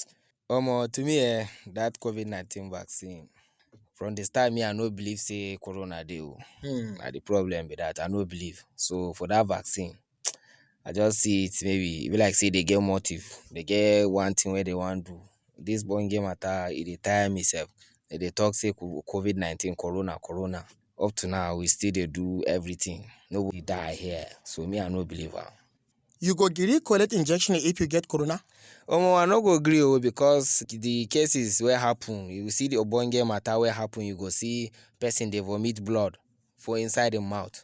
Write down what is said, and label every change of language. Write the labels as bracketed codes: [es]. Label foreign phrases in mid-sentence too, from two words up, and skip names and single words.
[pcm] To me, that COVID-19 vaccine, from the start, I no believe say corona dey. The problem with that, I no believe. So for that vaccine, I just see it maybe like say they get motive, they get one thing where they want to do. This born game matter, it dey tire me self. They talk say COVID-19, corona. Up to now, we still dey do everything. Nobody die here. So me, I no believe am. You go gree collect injection if you get corona? I no go gree because the cases where happen, you see the ogbonge matter where happen, you go see person dey vomit blood for inside the mouth.